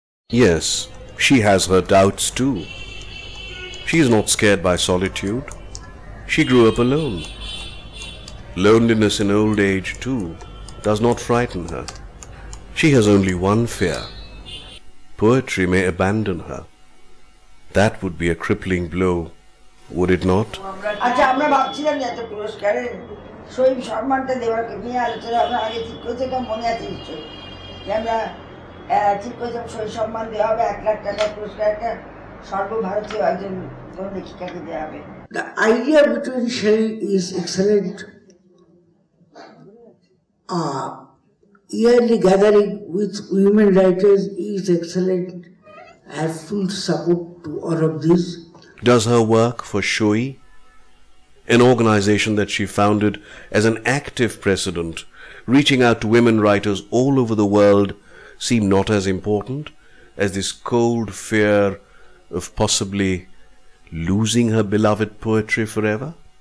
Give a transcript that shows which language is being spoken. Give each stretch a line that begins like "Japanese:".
English: Yes, she has her doubts too. She is not scared by solitude. She grew up alone. Loneliness in old age too does not frighten her. She has only one fear. Poetry may abandon her. That would be a crippling blow, would it not?
Bangla: আচ্ছা আমরা ভাবছিলাম যে একটা পুরস্কারের শহীদ সম্মানটা দেওয়ার নিয়ে আলোচনা আমরা আগে ঠিক করেছি, এটা মনে আছে নিশ্চয়ই যে আমরা ঠিক করেছিলাম শহীদ সম্মান দেওয়া হবে 1 লাখ টাকার পুরস্কার একটা সর্বভারতীয় একজন কোন লেখিকাকে দেওয়া হবে।
English: The idea between sharing is excellent. Yearly gathering with women writers is excellent. I have full support to all of this. Does her work for SHOI, an organization that she founded as an active precedent, reaching out to women writers all over the world, seem not as important as this cold fear of possibly losing her beloved poetry forever?